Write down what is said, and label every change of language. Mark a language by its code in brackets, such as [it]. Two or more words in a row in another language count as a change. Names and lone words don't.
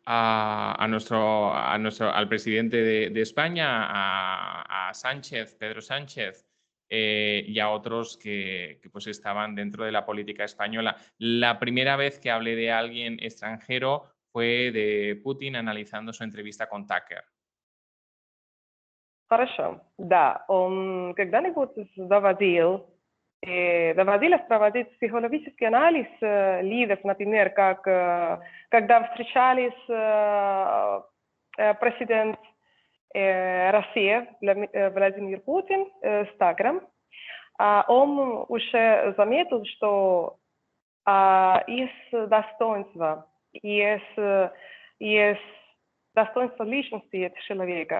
[es] al presidente de España, a Sánchez, Pedro Sánchez, y a otros que pues estaban dentro de la política española. La primera vez que hablé de alguien extranjero fue de Putin analizando su entrevista con Tucker. [ru] Хорошо, да. Он когда-нибудь доводилось проводить психологический анализ лидеров, например, как когда встречались президент России Владимир Путин с Такером, он уже заметил, что есть достоинство, есть достоинство личности этого человека.